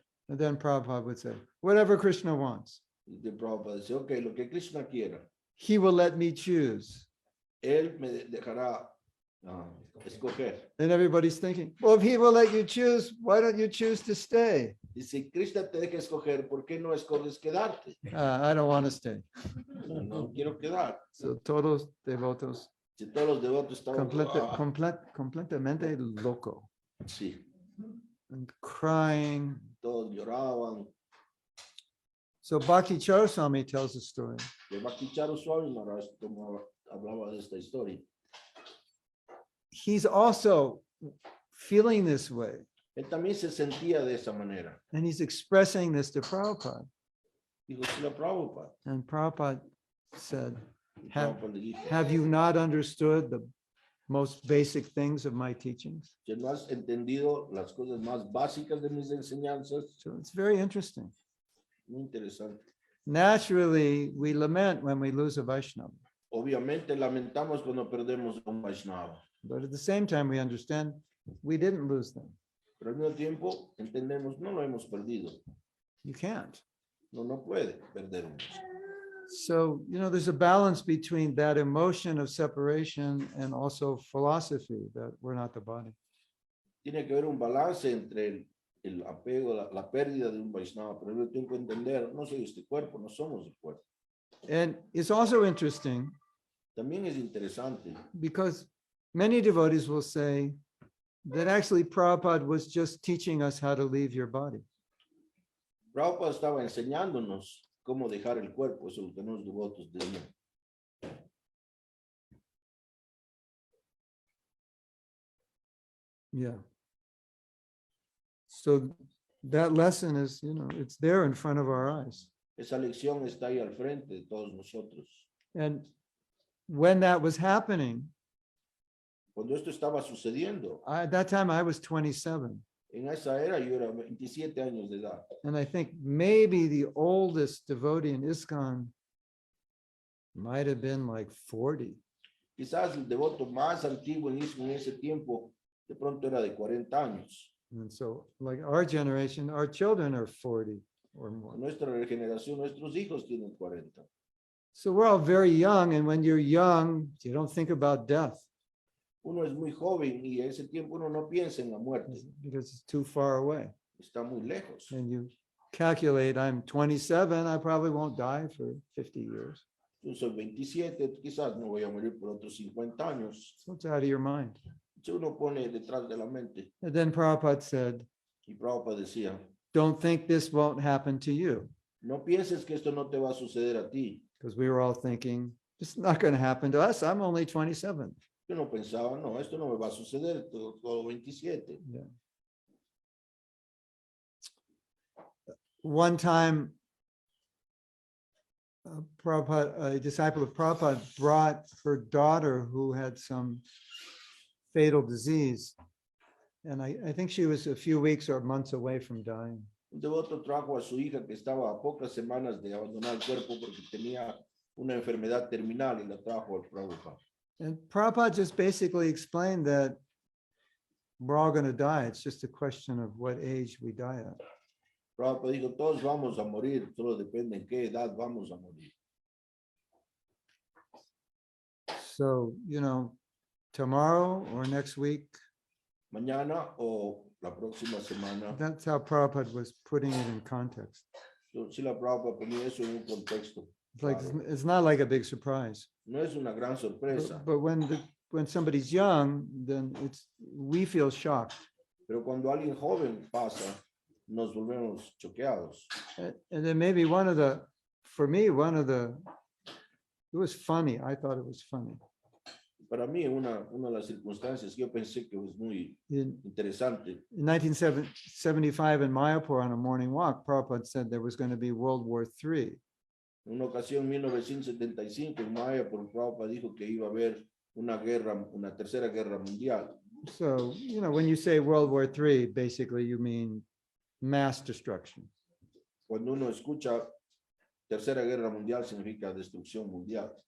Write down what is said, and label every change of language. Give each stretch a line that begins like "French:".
English: And then Prabhupada would say, whatever Krishna wants,
Spanish: Y de Prabhupada dice, ok, lo que Krishna quiera,
English: he will let me choose.
Spanish: él me dejará escoger.
English: And everybody's thinking, well, if he will let you choose, why don't you choose to stay?
Spanish: Y si Krishna te deja escoger, ¿por qué no escoges quedarte?
English: I don't want to stay.
Spanish: No quiero quedar. So todos devotos, Si todos los devotos estaban completamente loco sí,
English: and crying.
Spanish: todos lloraban.
English: So Bhakti Swami tells a story.
Spanish: De Bhakti Swami Maharaj hablaba de esta historia.
English: He's also feeling this way,
Spanish: Él también se sentía de esa manera.
English: and he's expressing this to Prabhupada.
Spanish: Dijo, Srila Prabhupada.
English: And Prabhupada said,
Spanish: Y
English: Have-
Spanish: Prabhupada le dijo,
English: have you not understood the most basic things of my teachings?
Spanish: "¿Ya no has entendido las cosas más básicas de mis enseñanzas?"
English: So it's very interesting.
Spanish: Muy interesante.
English: Naturally, we lament when we lose a Vaishnava,
Spanish: Obviamente lamentamos cuando perdemos a un Vaishnava,
English: but at the same time, we understand we didn't lose them.
Spanish: pero al mismo tiempo entendemos, no lo hemos perdido.
English: You can't.
Spanish: No puede perder uno.
English: So, you know, there's a balance between that emotion of separation and also philosophy that we're not the body.
Spanish: Tiene que haber un balance entre el apego, la pérdida de un Vaishnava, pero yo tengo que entender, no soy este cuerpo, no somos el cuerpo.
English: And it's also interesting
Spanish: También es interesante,
English: because many devotees will say that actually Prabhupada was just teaching us how to leave your body.
Spanish: Prabhupada estaba enseñándonos cómo dejar el cuerpo, eso es lo que los devotos decían.
English: Yeah. So that lesson is, you know, it's there in front of our eyes.
Spanish: Esa lección está ahí al frente de todos nosotros.
English: And when that was happening,
Spanish: Cuando esto estaba sucediendo,
English: at that time I was 27.
Spanish: en esa era yo era 27 años de edad.
English: And I think maybe the oldest devotee in ISKCON might have been like 40.
Spanish: Quizás el devoto más antiguo en ese tiempo de pronto era de 40 años.
English: And so like our generation, our children are 40 or more.
Spanish: Nuestra generación, nuestros hijos tienen 40.
English: So we're all very young. And when you're young, you don't think about death
Spanish: Uno es muy joven y en ese tiempo uno no piensa en la muerte.
English: because it's too far away.
Spanish: Está muy lejos.
English: And you calculate, I'm 27, I probably won't die for 50 years.
Spanish: Yo soy 27, quizás no voy a morir por otros 50 años.
English: So it's out of your mind.
Spanish: Si uno pone detrás de la mente,
English: And then Prabhupada said,
Spanish: y Prabhupada decía,
English: don't think this won't happen to you.
Spanish: no pienses que esto no te va a suceder a ti.
English: Because we were all thinking, it's not going to happen to us. I'm only 27.
Spanish: Yo no pensaba, no, esto no me va a suceder, todo 27.
English: Yeah. One time, a disciple of Prabhupada brought her daughter who had some fatal disease. And I think she was a few weeks or months away from dying.
Spanish: Un devoto trajo a su hija que estaba a pocas semanas de abandonar el cuerpo porque tenía una enfermedad terminal y la trajo al Prabhupada.
English: And Prabhupada just basically explained that we're all going to die. It's just a question of what age we die at.
Spanish: Prabhupada dijo, todos vamos a morir, solo depende en qué edad vamos a morir.
English: So, you know, tomorrow or next week,
Spanish: Mañana o la próxima semana.
English: that's how Prabhupada was putting it in context.
Spanish: Srila Prabhupada ponía eso en un contexto.
English: It's like, it's not like a big surprise.
Spanish: No es una gran sorpresa,
English: But when somebody's young, then we feel shocked.
Spanish: pero cuando alguien joven pasa, nos volvemos choqueados.
English: And then maybe for me, it was funny. I thought it was funny.
Spanish: Para mí, una de las circunstancias que yo pensé que es muy
English: In
Spanish: interesante.
English: 1975 in Mayapur on a morning walk, Prabhupada said there was going to be World War III.
Spanish: En una ocasión, en 1975, en Maya, por Prabhupada dijo que iba a haber una tercera guerra mundial.
English: So, when you say World War III, basically you mean mass destruction.
Spanish: Cuando uno escucha tercera guerra mundial, significa destrucción mundial.